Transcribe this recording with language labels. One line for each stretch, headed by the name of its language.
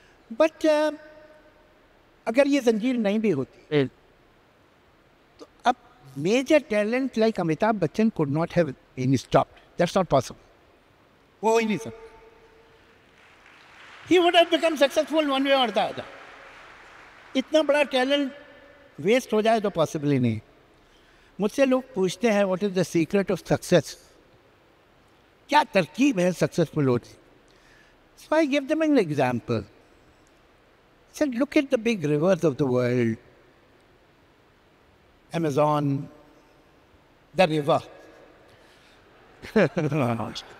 English: But
Hindi: अगर ये जंजीर नहीं भी होती, तो अब
English: major talent like Amitabh Bachchan could not have been stopped. That's not possible.
Hindi: वो ही नहीं सकता.
English: He would have become successful one way or the other.
Hindi: इतना बड़ा talent waste हो जाए तो possible ही नहीं. मुझसे लोग पूछते हैं
English: what is the secret of success?
Hindi: क्या तरकीब है successful होने?
English: So I give them an example. I said, look at the big rivers of the world. Amazon, the river.